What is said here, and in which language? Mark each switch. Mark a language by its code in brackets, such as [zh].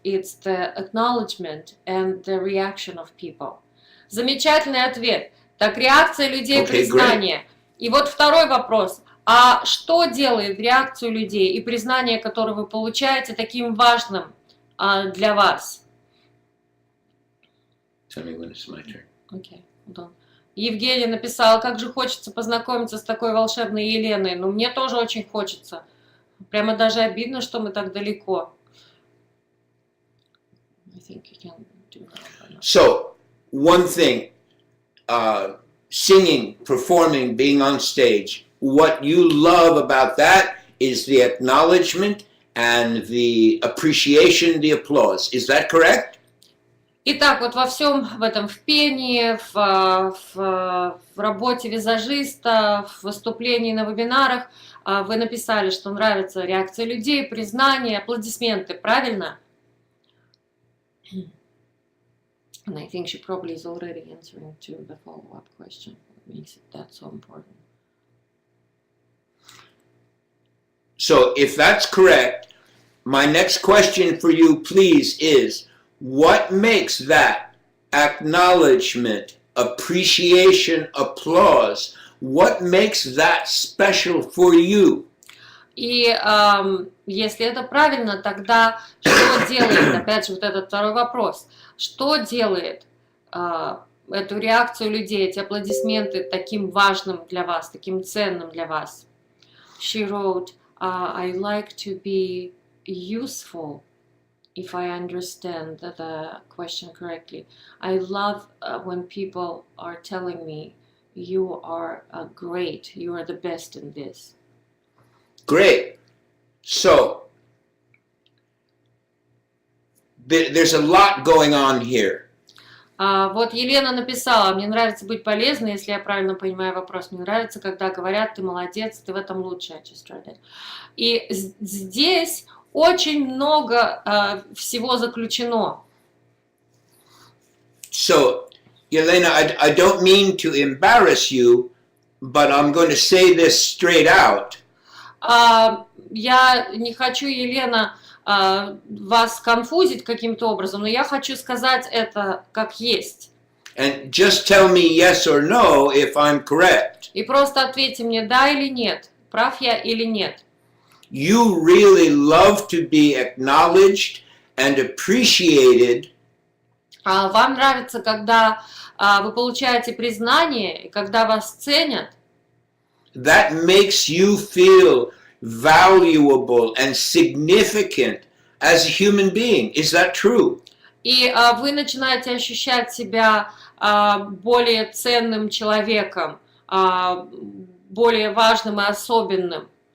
[en] It's the acknowledgement and the reaction of people. [ru] Замечательный ответ. Так, реакция людей, признание. [en] Great. [ru] И вот второй вопрос. А что делает реакцию людей и признание, которое вы получаете, таким важным для вас? [en] Tell me when it's my turn. Okay, hold on. [ru] Евгений написал, как же хочется познакомиться с такой волшебной Еленой. Ну, мне тоже очень хочется. Прямо даже обидно, что мы так далеко. [en] I think you can do that. So, one thing, singing, performing, being on stage, what you love about that is the acknowledgement and the appreciation, the applause. Is that correct? [ru] Итак, вот во всем в этом, в пении, в работе визажиста, в выступлении на вебинарах, вы написали, что нравится реакция людей, признание, аплодисменты, правильно? [en] And I think she probably is already answering to the follow-up question. What makes it that so important? So if that's correct, my next question for you, please, is what makes that acknowledgement, appreciation, applause, what makes that special for you? [ru] И если это правильно, тогда что делает, опять же, вот этот второй вопрос, что делает эту реакцию людей, эти аплодисменты таким важным для вас, таким ценным для вас? [en] She wrote, I like to be useful, if I understand the question correctly. I love when people are telling me, you are great, you are the best in this. Great. So, there's a lot going on here. [ru] Вот Елена написала, мне нравится быть полезной, если я правильно понимаю вопрос. Мне нравится, когда говорят, ты молодец, ты в этом лучше. И здесь очень много всего заключено. [en] So, Elena, I don't mean to embarrass you, but I'm going to say this straight out. [ru] Я не хочу, Елена, вас конфузить каким-то образом, но я хочу сказать это как есть. [en] And just tell me yes or no if I'm correct. [ru] И просто ответьте мне да или нет, прав я или нет. [en] You really love to be acknowledged and appreciated. [ru] Вам нравится, когда вы получаете признание, и когда вас ценят. [en] That makes you feel valuable and significant as a human being. Is that true? [ru] И вы начинаете ощущать себя более ценным человеком, более важным и особенным.